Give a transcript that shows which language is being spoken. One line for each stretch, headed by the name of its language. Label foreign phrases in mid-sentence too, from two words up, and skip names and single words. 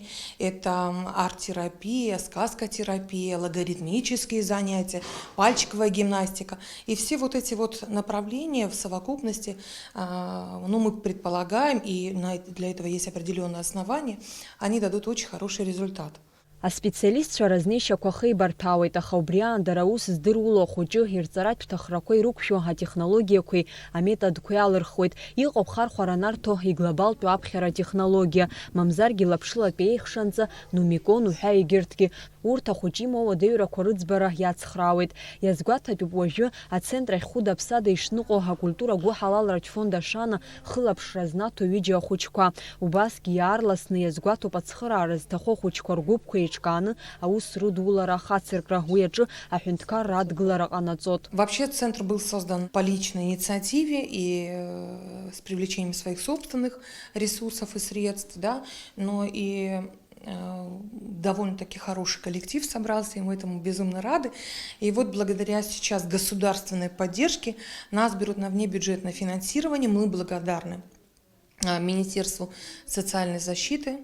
Russian: Это арт-терапия, сказкотерапия, логарифмические занятия, пальчиковая гимнастика. И все вот эти вот направления в совокупности, мы предполагаем, и для этого есть определенные основания, они дадут очень хороший результат.
Abkhazian: Аспециалистцәа разнеишьақәа хеибарҭәаауеит, аха убри аандара аус здыруало ахәыҷы ирҵаратә ҭахрақәа ирықәшәо атехнологиақәеи аметодқәеи алырхуеит. Иҟоуп хархәара нарҭо иглобалтәу аԥхьара технологиа, мамзаргьы лаԥшылатәи еихшанҵа, нумикон уҳәа егьырҭгьы. Урҭ ахәыҷы имоу ауадаҩрақәа рыӡбара иацхраауеит. Иазгәаҭатәуп уажәы ацентр ахь хәыда-ԥсада ишныҟәо акультура гәыҳалалратә фонд ашана хылаԥшра знаҭо ҩыџьа ахәыҷқәа. Убасгьы иаарласны иазгәаҭоуп ацхыраара зҭаху ахәыҷқәа ргәыԥқәа еиҿкааны аус рыдулара ахацыркра, уи аҿы аҳәынҭқарра адгылара ҟанаҵот.
Russian: Вообще центр был создан по личной инициативе и с привлечением своих собственных ресурсов и средств, да, но и довольно-таки хороший коллектив собрался, и мы этому безумно рады. И вот благодаря сейчас государственной поддержке нас берут на внебюджетное финансирование, мы благодарны Министерству социальной защиты.